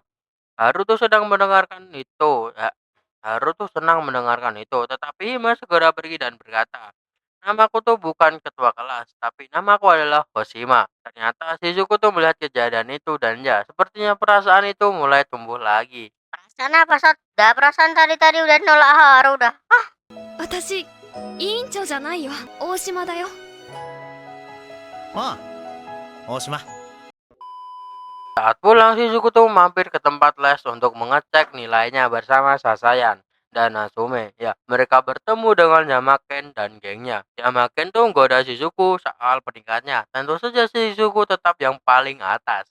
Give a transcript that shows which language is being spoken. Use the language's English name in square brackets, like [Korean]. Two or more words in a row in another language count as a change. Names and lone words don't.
[Indonesian] Haru tuh sedang mendengarkan itu. Haru tuh senang mendengarkan itu, tetapi Hima segera pergi dan berkata, namaku tuh bukan ketua kelas, tapi namaku adalah Hoshima. Ternyata Shizuku tuh melihat kejadian itu dan ya, sepertinya perasaan itu mulai tumbuh lagi. Perasaan apa, Sat? Dah perasaan tadi udah nolak Haru dah. [Japanese] 私委員長じゃないよ、大島だよ。ああ、大島。 [Indonesian] Saat pulang, Shizuku tuh mampir ke tempat les untuk mengecek nilainya bersama Sasayan dan Natsume. Ya, mereka bertemu dengan Yamaken dan gengnya. Yamaken tuh goda Shizuku soal peringkatnya. Tentu saja Shizuku tetap yang paling atas.